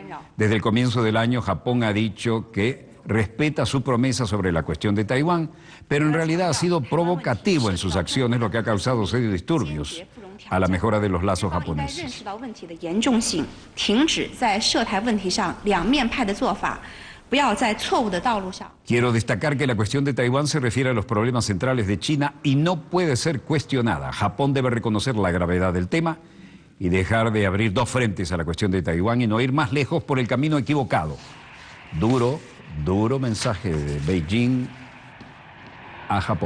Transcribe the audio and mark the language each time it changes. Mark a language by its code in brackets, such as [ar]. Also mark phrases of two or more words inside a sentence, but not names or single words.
[es] Desde el comienzo del año, Japón ha dicho que respeta su promesa sobre la cuestión de Taiwán, pero en realidad ha sido provocativo en sus acciones, lo que ha causado serios disturbios a la mejora de los lazos japoneses. [zh] 不要在错误的道路上。 [es] Quiero destacar que la cuestión de Taiwán se refiere a los problemas centrales de China y no puede ser cuestionada. Japón debe reconocer la gravedad del tema y dejar de abrir dos frentes a la cuestión de Taiwán y no ir más lejos por el camino equivocado. Duro, duro mensaje de Beijing a Japón.